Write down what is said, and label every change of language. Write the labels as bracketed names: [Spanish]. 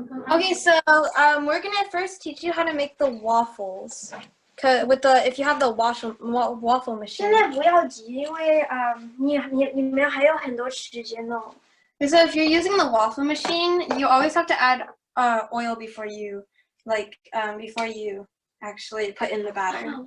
[English] Okay, so we're gonna first teach you how to make the waffles. With the if you have the waffle machine. [Chinese] 现在不要急，因为你们还有很多时间呢。 [English] So if you're using the waffle machine, you always have to add oil before you before you actually put in the batter.